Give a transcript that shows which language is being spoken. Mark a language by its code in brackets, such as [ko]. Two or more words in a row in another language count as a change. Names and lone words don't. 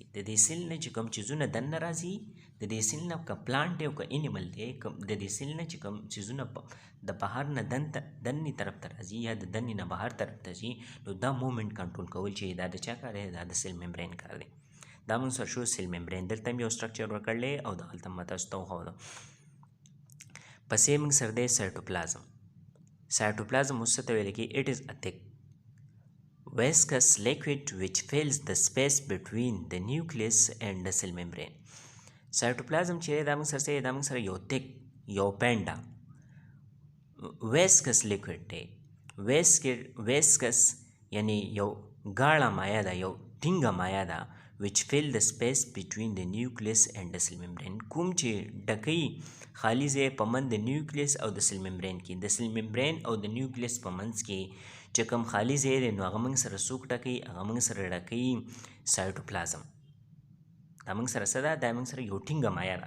[ps] د دې سیل نه چې کوم چیزونه دننه راځي، د دې سیل نه که پلانټ دی او که انیمل دی، د دې سیل نه چې کوم چیزونه د بهر نه دنني طرف ته راځي یا د دنني نه بهر طرف ته ځي، نو دا [en] movement control [ps] کول چې دا د چا کار دی؟ دا د [en] cell membrane [ps] کار دی. دا موږ سره شو [en] cell membrane. [ps] دلته هم یو سټرکچر ورکړلی او دغلته هم تاسو ته وښودو. پسې موږ سره دی سایټوپلازم. سایټوپلازم اوس څه ته ویل کېږي؟ [en] it is a thick viscous liquid which fills the space between the nucleus and the cell membrane. [ps] سایټوپلازم چې دا موږ سره څه دی؟ دا موږ سره یو thick، یو پینډه [en] viscous liquid [ps] دی. ویسکس یعنی یو غاړه مایع ده، یو ټینګه مایع ده. [en] which fill the space between the nucleus and the cell membrane. [ps] کوم چې ډکوي خالي ځای په منځ د نیوکلیس او د [en] cell membrane [ps] کې. د [en] cell membrane [ps] او د نیوکلیس په منځ کې چې کوم خالي ځای دی نو هغه موږ سره څوک ډکوي؟ هغه موږ سره ډکوي سایټوپلازم. دا موږ سره څه ده؟ دا موږ سره یو ټینګه مایع ده.